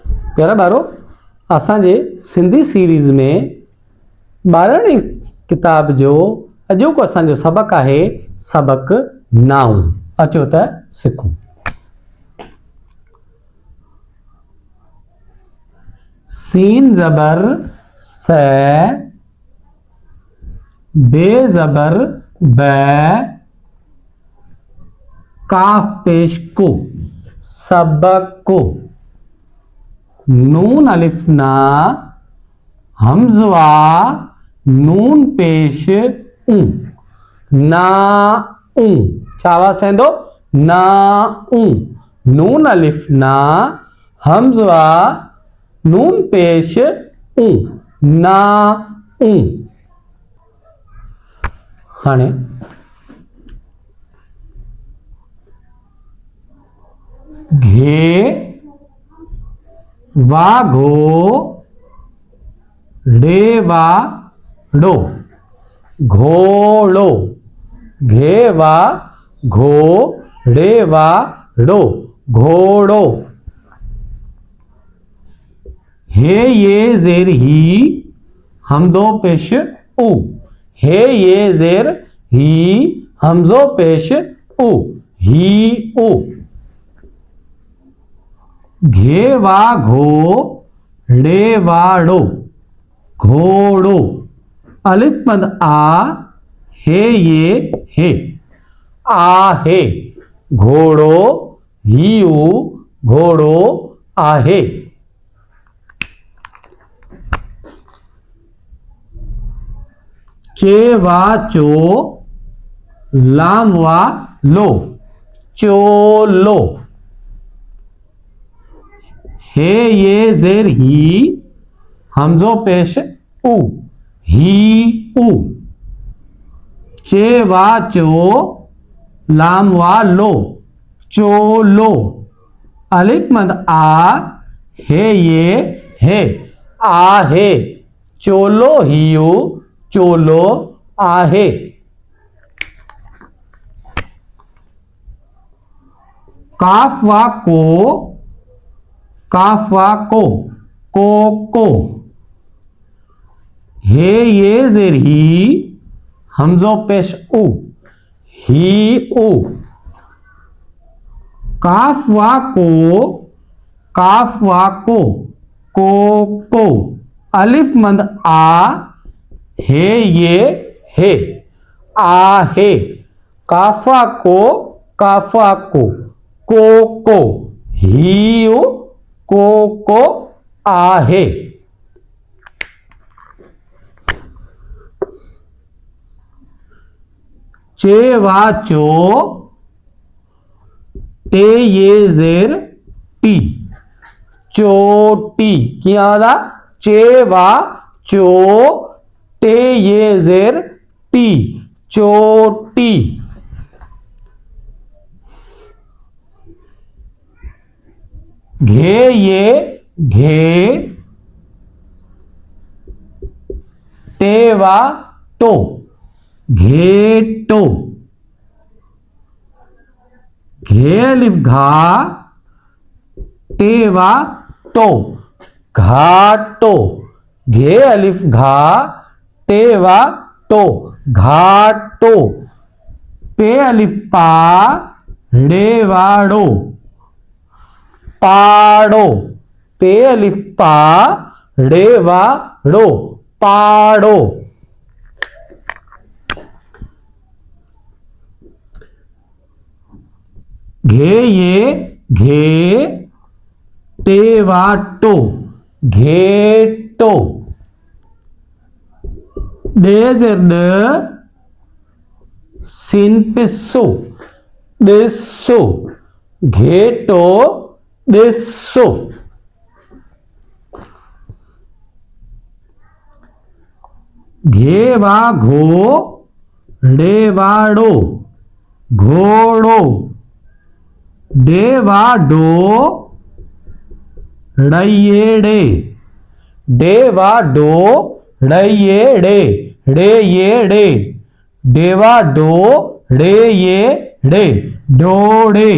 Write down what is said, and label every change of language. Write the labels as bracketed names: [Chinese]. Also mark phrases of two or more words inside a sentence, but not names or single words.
[Sindhi] प्यारा ॿारो, असांजे सिंधी सीरीज़ में 12वीं किताब जो अॼोको असांजो सबक़ आहे सबक़ नाउं। अचो त सिखूं। सीन ज़बर स, बे ज़बर ब, काफ पेश को सबक, नून अलिफ ना, हमज़वा नून पेश ऊ, ना ऊ। छा आवाज़ ठहंदो? ना ऊ। नून अलिफ ना, हमज़वा नून पेश ऊ, ना ऊ। हाणे घे वा घो, डे वा डो, घोड़ो। घे वा घो, डे वा डो, घोड़ो। हे ये जेर ही, हमदो पेश ऊ, हे ये जेर ही, हमजो पेश ऊ, ही ऊ। घे वा घो, डे वा डो, घोड़ो। अलिफ मद आ, हे ये हे, आहे। घोड़ो, हियू, घोड़ो आहे। चे वा चो, लाम वा लो, चोलो। हे ये जेर ही, हमजो पेश ऊ, ही ऊ। चे वा चो, लाम वा लो, चोलो। अलिफ मद आ, हे ये हे, आहे। चोलो हियू, चोलो आहे। काफ वा को, काफ वा को, को। हे ये जेर ही, हमजो पेश ऊ, ही ऊ। काफ वा को, काफ वा को। अलिफ मंद आ, हे ये हे, आहे। काफा को, को। हियू, को आहे। चे वा चो, टे ये जेर टी, चोटी। क्या आदा? चे वा चो, टे ये जेर टी, चोटी। घे ये घे, टे वा टो, घेटो। घे अलिफ घा, टे वा टो, घाटो। घे अलिफ घा, टे वा टो, घाटो। पे अलिफ पा, डे वा डो, पाड़ो। पे अलिफ पा, डे वा डो, पाड़ो। घे ये घे, टे वा टो, घेटो। डे जेर ड, सिन पे सो, डिसो। घेटो, डिसो। घे वा घो, डे वा डो, घोड़ो। डे वा डो, डये डे, डे वा डो, डये डे, डे ये डे। डे वा डो, डे ये डे, डोड़े।